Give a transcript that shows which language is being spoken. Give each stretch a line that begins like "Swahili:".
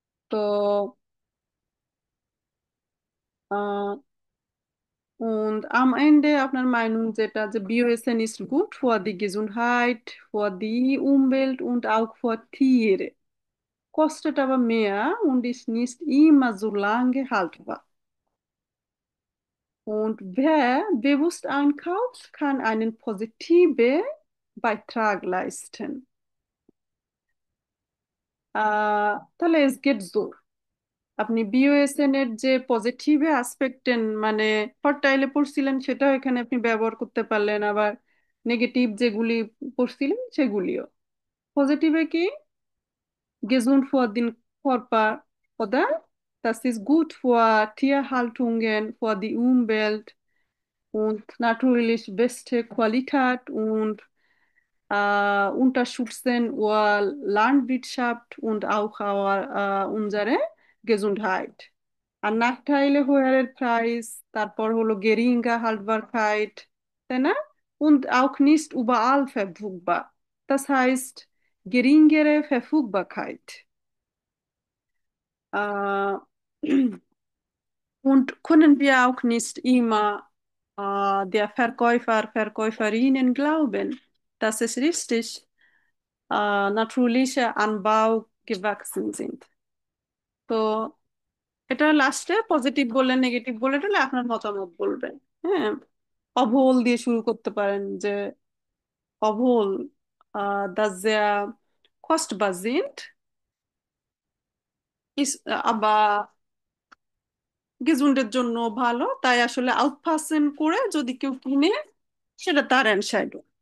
German: তো আহ, und am Ende
Bangla: আপনার
German: Meinung
Bangla: যেটা, যে
German: BioSN ist gut für die Gesundheit, für die Umwelt und auch für Tiere, kostet aber mehr und ist nicht immer so lange haltbar. Und wer bewusst einkauft, kann einen positiven Beitrag leisten.
Bangla: তাহলে
German: es geht so,
Bangla: আপনি বিওএসএন এর যে positive অ্যাসপেক্টেন মানে ফার্টাইলে পড়ছিলেন সেটাও এখানে আপনি ব্যবহার করতে পারলেন, আবার নেগেটিভ যেগুলি পড়ছিলেন সেগুলিও। পজিটিভে কি?
German: Gesund für den Körper, oder? Das ist gut für Tierhaltungen, für die Umwelt und natürlich beste Qualität und unterstützen unsere Landwirtschaft und auch unsere Gesundheit.
Bangla: আর নাকটাইলে হোয়ারের প্রাইস, তারপর হলো
German: geringe Haltbarkeit,
Bangla: তাই না?
German: Und auch nicht überall verfügbar. Das heißt, geringere Verfügbarkeit. Äh, und können wir auch nicht immer der Verkäufer, Verkäuferinnen glauben, dass es richtig natürliche Anbau gewachsen sind.
Bangla: তো এটা লাস্টে positive বলে negative বলে তাহলে আপনার মতামত বলবেন। হ্যাঁ, অভল দিয়ে শুরু করতে পারেন যে অভল,
German: dass sehr kostbar sind, ist aber
Bangla: গেজুন্ডের জন্য ভালো, তাই আসলে আউট পার্সেন্ট করে যদি কেউ কিনে সেটা তার অ্যানসাইডও।